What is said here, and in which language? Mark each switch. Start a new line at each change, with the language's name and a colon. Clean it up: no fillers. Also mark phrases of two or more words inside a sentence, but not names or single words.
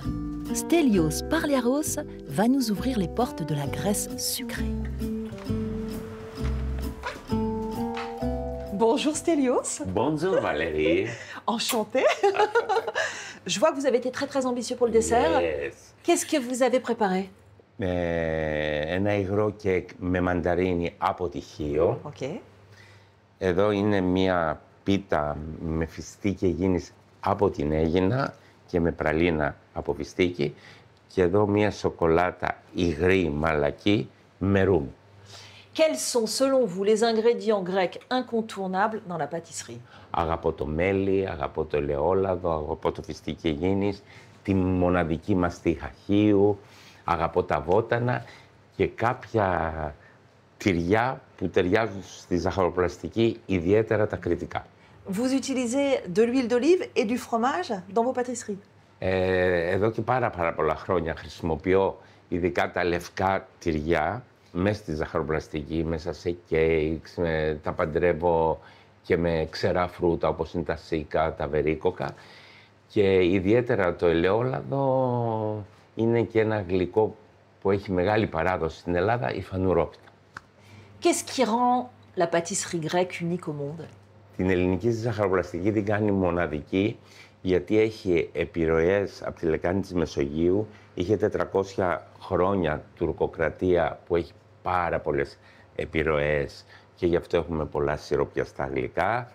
French: Stelios Parliaros va nous ouvrir les portes de la Grèce sucrée. Bonjour Stelios. Bonjour Valérie. Enchantée. Je vois que vous avez été très très ambitieux pour le dessert. Yes. Qu'est-ce que vous avez préparé?
Greek: Ένα υγρό κεκ με μανταρίνι από τυχείο.
French: Ok.
Greek: Εδώ είναι μία πίτα με φιστίκι Αιγίνης από την Αίγινα και με πραλίνα από φιστίκι. Και εδώ μία σοκολάτα υγρή μαλακή με ρουμ.
French: Quels sont, selon vous, les ingrédients grecs incontournables dans la pâtisserie?
Greek: Αγαπώ το μέλι, αγαπώ το ελαιόλαδο, αγαπώ το φιστίκι Αιγίνης, τη μοναδική μαστίχα χείου, αγαπώ τα βότανα και κάποια τυριά που ταιριάζουν στη ζαχαροπλαστική, ιδιαίτερα τα κρητικά.
French: Vous utilisez de l'huile d'olive et du fromage dans vos pâtisseries?
Greek: Εδώ και πάρα πολλά χρόνια χρησιμοποιώ ειδικά τα λευκά τυριά μέσα στη ζαχαροπλαστική, μέσα σε κέικς, τα παντρεύω και με ξερά φρούτα όπως είναι τα σίκα, τα βερίκοκα και ιδιαίτερα το ελαιόλαδο είναι και ένα γλυκό που έχει μεγάλη παράδοση στην Ελλάδα, η φανουρόπιτα.
French: Qu'est-ce qui rend la pâtisserie grecque unique au monde?
Greek: Την ελληνική ζαχαροπλαστική την κάνει μοναδική γιατί έχει επιρροές από τη λεκάνη της Μεσογείου, είχε 400 χρόνια τουρκοκρατία που έχει πάρα πολλές επιρροές και γι' αυτό έχουμε πολλά σιροπιαστά γλυκά.